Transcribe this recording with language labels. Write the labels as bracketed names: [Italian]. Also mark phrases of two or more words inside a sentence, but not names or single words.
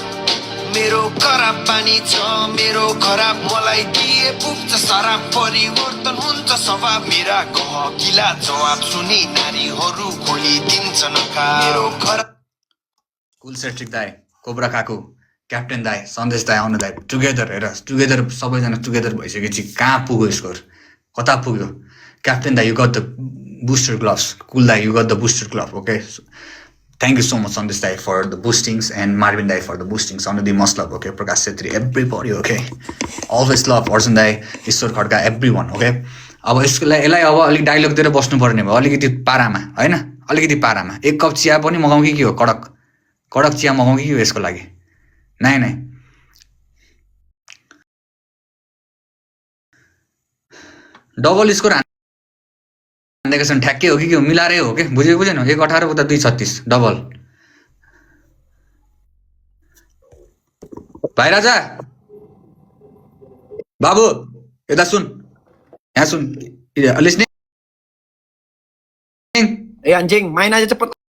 [Nepali] पानी छ मेरो खराब मलाई दिए पुग्छ शराब परिवर्तन हुन्छ स्वभाव मेरा गहकिला जवाब सुनि नारीहरू खोलिदिन्छन् मेरो खराब कुल सेट्रिक दाइ कोब्रा काकु क्याप्टेन दाइ सन्देश दाइ आउनु दाइ टुगेदर हेर टुगेदर सबैजना टुगेदर भइसकेपछि कहाँ पुग्यो स्कोर कता पुग्यो क्याप्टेन दाइ [English] you got the booster gloves [Nepali] कुल दाइ [English] you got the booster glove okay Thank you so much, Sandesh Dai, for the boostings and Marvin Dai for the boostings. Anudhi, much love, okay? Prakash Setri, everybody, okay? Always love, Arjun Dai, Ishwar Khadka, everyone, okay? [Nepali] अब यसलाई अब अलिक डायलग दिएर बस्नुपर्ने भयो अलिकति पारामा होइन अलिकति पारामा एक कप चिया पनि मगाउँ कि के हो कडक कडक चिया मगाउँ कि के हो यसको लागि नै नै [English] double score [Nepali] हान्देको छन् ठ्याक्कै हो कि के हो मिलाएरै हो के बुझेको बुझेन 1.18 उता 2.36 डबल भाइ राजा बाबु यता सुन यहाँ सुन listening [Indonesian] anjing, main aja cepet.